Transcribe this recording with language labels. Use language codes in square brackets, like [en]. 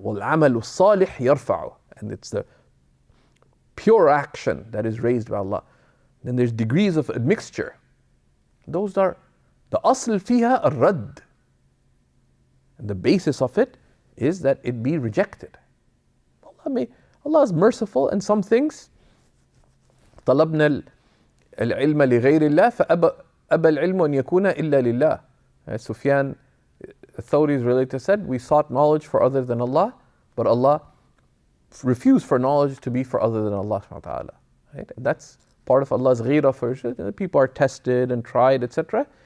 [ar] وَالْعَمَلُ الصَّالِحِ يَرْفَعُ. [en] And it's the pure action that is raised by Allah. Then there's degrees of admixture. Those are, the [ar] asl fiha ar-radd. [en] And the basis of it is that it be rejected. Allah is merciful, and some things, [ar] طلبنا العلم لغير الله فأبى العلم أن يكون إلا لله. [en] Sufyan al-Thawri's relator said, we sought knowledge for other than Allah, but Allah refused for knowledge to be for other than Allah subhanahu wa ta'ala. Right? That's part of Allah's ghira for people are tested and tried, etc.